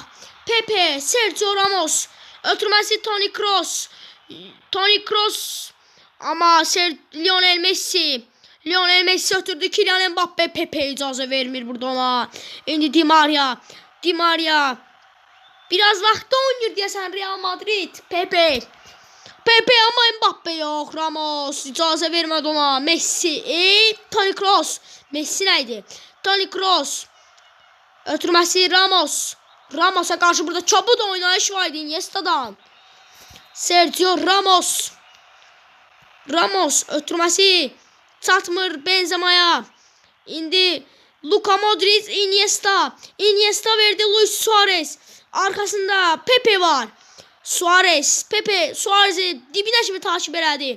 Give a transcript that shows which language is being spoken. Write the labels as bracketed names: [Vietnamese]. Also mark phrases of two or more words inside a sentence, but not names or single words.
[Azerbaijani] Pepe, Sergio Ramos. Ötürməsi Toni Kroos. Toni Kroos. Amma Lionel Messi. Lionel Messi ötürdü. Kylian Mbappe. Pepe icazə vermir burada ona. İndi Di Maria. Di Maria. Biraz vaxtda oynayır deyəsən Real Madrid. [Turkish] Pepe. Pepe ama Mbappe yok. [Azerbaijani] Ramos icazə vermədi ona. Messi. Toni Kroos. Messi neydi? Toni Kroos. Ötürməsi Ramos. [Turkish] Ramos'a karşı burada çabuk oynayış vardı Iniesta'dan. [Azerbaijani] Sergio Ramos. Ramos ötürməsi çatmır Benzema'ya. İndi Luka Modric, Iniesta. Iniesta verdi Luis Suarez. [Turkish] Arkasında Pepe var. [Azerbaijani] Suarez, Pepe, Suarez'i dibinə kimi takip elədi.